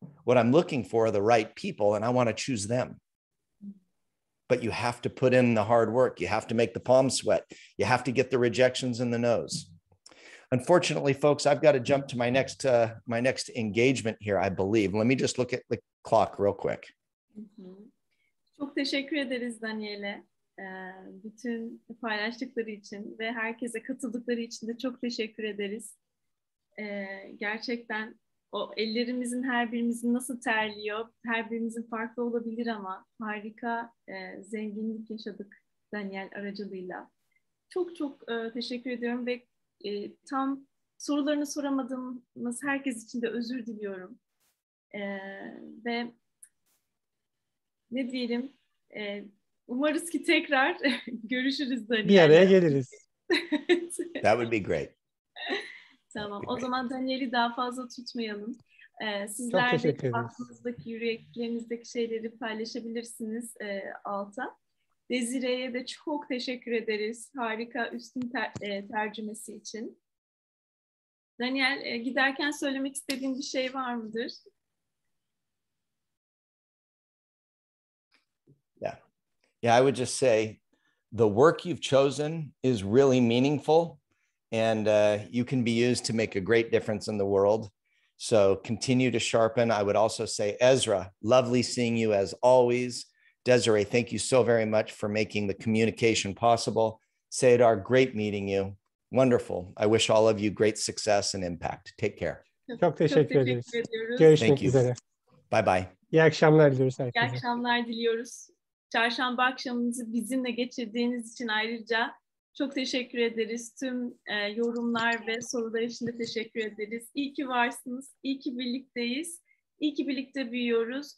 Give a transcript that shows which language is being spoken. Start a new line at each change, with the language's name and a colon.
English: What I'm looking for are the right people, and I want to choose them. But you have to put in the hard work. You have to make the palms sweat. You have to get the rejections and the no's. Unfortunately, folks, I've got to jump to my next engagement here, I believe. Let me just look at the clock real quick.
Turkish: Çok teşekkür ederiz Daniel'e. Bütün paylaştıkları için ve herkese katıldıkları için de çok teşekkür ederiz. Gerçekten o ellerimizin her birimizin nasıl terliyor, her birimizin farklı olabilir ama harika zenginlik yaşadık Daniel aracılığıyla. Çok çok teşekkür ediyorum ve tam sorularını soramadığımız herkes için de özür diliyorum. Ve ne diyelim, umarız ki tekrar görüşürüz Daniel'le. Bir araya geliriz.
English: That would be great.
Turkish: Tamam. O zaman Daniel'i daha fazla tutmayalım. Sizler de aklınızdaki, yüreklerinizdeki şeyleri paylaşabilirsiniz alta. Desire'ye de çok teşekkür ederiz. Harika üstün tercümesi için. Daniel, giderken söylemek istediğin bir şey var mıdır?
English: Yeah, I would just say the work you've chosen is really meaningful, and you can be used to make a great difference in the world. So continue to sharpen. I would also say, Ezra, lovely seeing you as always. Desiree, thank you so very much for making the communication possible. Seydar, great meeting you. Wonderful. I wish all of you great success and impact. Take care.
Turkish: Çok teşekkür ederiz. Görüşmek üzere.
English: Bye bye.
Turkish: İyi akşamlar diliyoruz herkese. İyi akşamlar diliyoruz. Çarşamba akşamınızı bizimle geçirdiğiniz için ayrıca çok teşekkür ederiz. Tüm yorumlar ve sorular için de teşekkür ederiz. İyi ki varsınız. İyi ki birlikteyiz. İyi ki birlikte büyüyoruz.